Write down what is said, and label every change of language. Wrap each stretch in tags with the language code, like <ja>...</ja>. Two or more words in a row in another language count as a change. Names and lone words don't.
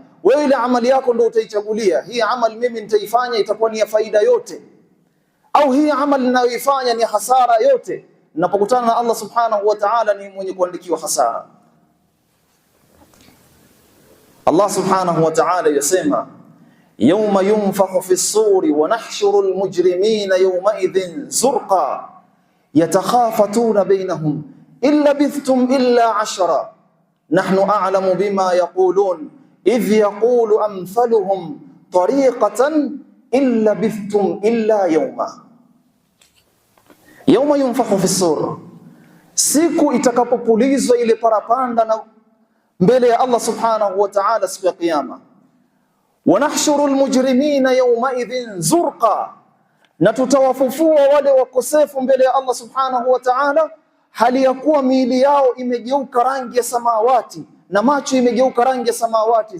<sw>Wewe ile amali yako ndio utaichagulia, hii amali mimi nitaifanya itakuwa ni ya faida yote, au hii amali ninayoifanya ni hasara yote. Ninapokutana na</sw> <ar>الله سبحانه وتعالى</ar> <sw>ni mwenye kuandikiwa hasara.</sw> <ar>الله سبحانه وتعالى</ar> <sw>yasema,</sw> <ar>يوم ينفخ في الصور ونحشر المجرمين يومئذ زرقا يتخافتون بينهم إن لبثتم إلا عشرا نحن أعلم بما يقولون إذ يقول أمثلهم طريقة إن لبثتم إلا يوما. يوم ينفخ في الصور,</ar> <sw>siku itakapopulizwa ile parapanda na mbele ya</sw> <ar>الله سبحانه وتعالى</ar> <sw>siku ya kiyama.</sw> <ar>ونحشر المجرمين يومئذ زرقا,</ar> <sw>na tutawafufua wale wakosefu mbele ya</sw> <ar>الله سبحانه وتعالى</ar> <sw>hali ya kuwa miili yao imegeuka rangi ya samawati na macho imegeuka rangi ya samawati.</sw>